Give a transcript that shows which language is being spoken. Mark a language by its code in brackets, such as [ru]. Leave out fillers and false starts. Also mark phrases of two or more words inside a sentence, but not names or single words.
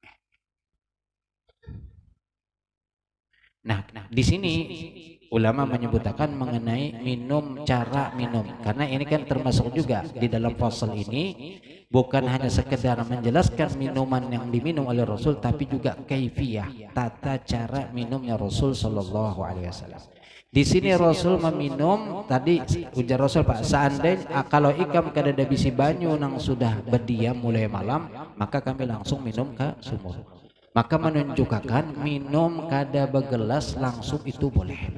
[id] Nah, di sini ulama menyebutkan mengenai cara minum karena ini kan termasuk juga di dalam fasal ini bukan hanya sekedar menjelaskan minuman yang diminum oleh Rasul tapi juga kaifiyah tata cara minumnya Rasul [ar] صلى الله عليه وسلم. [bjn] Di sini Rasul meminum tadi ujar Rasul Pak seandainya kalau ikam kada ada bisi banyu nang sudah berdiam mulai malam maka kami langsung minum ke sumur. [id] Maka menunjukkan minum [bjn] kada begelas [id] langsung itu boleh.